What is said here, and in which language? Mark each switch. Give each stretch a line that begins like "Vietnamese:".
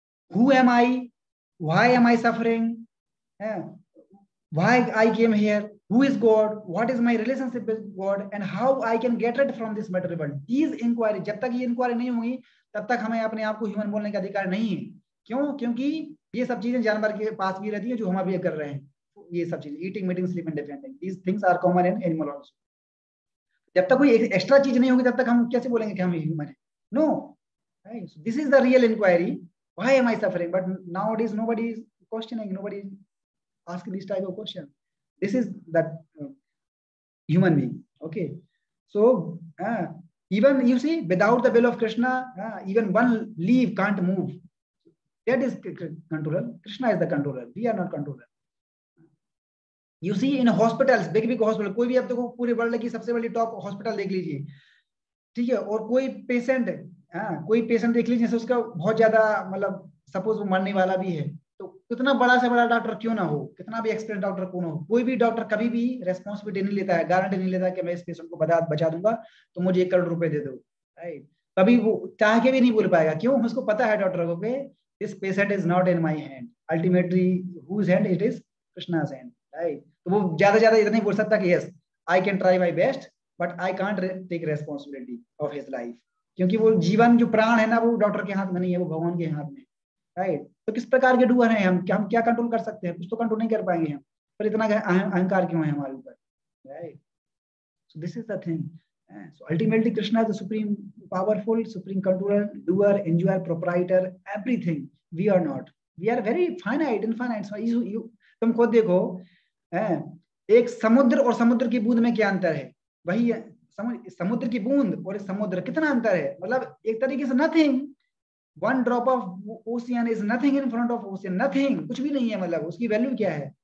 English: Who am I, why am I suffering, why I came here, who is God, what is my relationship with God, and how I can get rid from this material world. These inquiry,
Hindi: जब तक ये inquiry नहीं होगी तब तक हमें अपने आप को ह्यूमन बोलने का अधिकार नहीं है। क्यों? क्योंकि ये सब चीजें जानवर के पास भी रहती है जो हम अभी कर रहे हैं। ये सब चीजें
English: Eating, meeting, sleeping, defending, these things are common in animal also.
Hindi: जब तक कोई एक्स्ट्रा चीज नहीं होगी तब तक हम कैसे बोलेंगे कि हम ह्यूमन है?
English: No, right? So this is the real inquiry. Why am I suffering? But nowadays nobody is questioning, nobody is asking this type of question. This is that human being. Okay, so even you see, without the will of Krishna, even one leaf can't move. That is controller. Krishna is the controller. We are not controller. You see in hospitals, big hospital,
Hindi: कोई भी अब देखो पूरे world की सबसे बड़ी top hospital देख लीजिए, ठीक है, और कोई पेशेंट देख लीजिए, जैसे उसका बहुत ज्यादा मतलब सपोज वो मरने वाला भी है, तो कितना बड़ा से बड़ा डॉक्टर क्यों ना हो, कितना भी एक्सपीरियंस डॉक्टर क्यों ना हो, कोई भी डॉक्टर कभी भी रेस्पॉन्सिबिलिटी नहीं लेता है, गारंटी नहीं लेता है कि मैं इस पेशेंट को बचा दूंगा तो मुझे 1 करोड़ रुपए दे दो, राइट? कभी वो चाह के भी नहीं बोल पाएगा। क्यों? उसको पता है डॉक्टर को कि
English: this patient is not in my hand, ultimately whose hand it is, Krishna's hand,
Hindi: right? तो वो ज्यादा इतना ही बोल सकता कि
English: yes I can try my best but I can't take responsibility of his life,
Hindi: क्योंकि वो जीवन जो प्राण है ना वो डॉक्टर के हाथ में नहीं है, वो भगवान के हाथ में, राइट? तो किस प्रकार के डूअर हैं हम क्या कंट्रोल कर सकते हैं? कुछ तो कंट्रोल नहीं कर पाएंगे हम, पर इतना अहंकार क्यों है हमारे ऊपर, right?
English: So this is the thing. So ultimately Krishna is the supreme powerful, supreme controller, doer, enjoyer, proprietor, everything. We are not, we are very finite, infinite. So you
Hindi: तुम खुद देखो, एक समुद्र और समुद्र की बूंद में क्या अंतर है? वही है समुद्र की बूंद और समुद्र, कितना अंतर है? मतलब एक तरीके से nothing,
English: one drop of ocean
Hindi: is nothing in front of ocean, nothing, कुछ भी नहीं है, मतलब उसकी वैल्यू क्या है?